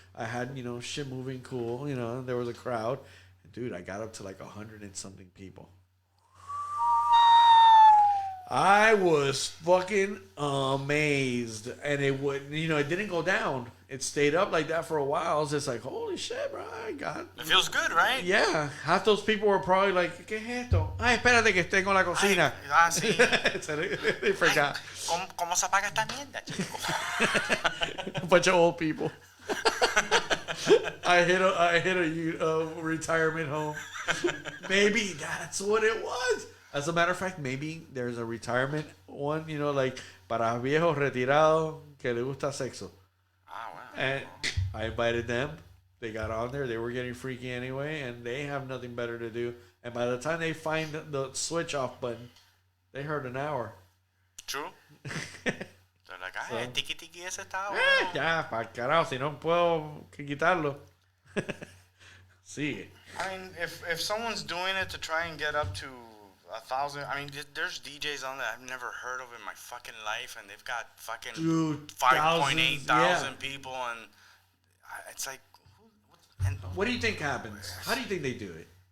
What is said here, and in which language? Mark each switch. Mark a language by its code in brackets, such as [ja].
[en] I had shit moving cool. And there was a crowd. Dude, I got up to like 100 and something people. I was fucking amazed, and it didn't go down. It stayed up like that for a while. I was just like, holy shit, bro, It feels good, right? Yeah, half those people were probably like, [es] ¿qué es esto? Ay, espérate que esté con la cocina. Sí. [en] They forgot. [es] ¿Cómo se apaga esta mierda, chico? [en] A bunch of old people. I hit a retirement home. Maybe that's what it was. As a matter of fact, maybe there's a retirement one, like [es] para viejos retirados que le gusta sexo. [en] Ah, wow. And I invited them. They got on there. They were getting freaky anyway, and they have nothing better to do. And by the time they find the switch off button, they heard an hour. True. They're like, [es] ay, tiki tiki ese está. Ya, para carajo, si no puedo quitarlo. Sí. [en] I mean, if someone's doing it to try and get up to 1,000. I mean, there's DJs on that I've never heard of in my fucking life, and they've got fucking 5.8 thousand people, and it's like, what do you think happens? How do you think they do it?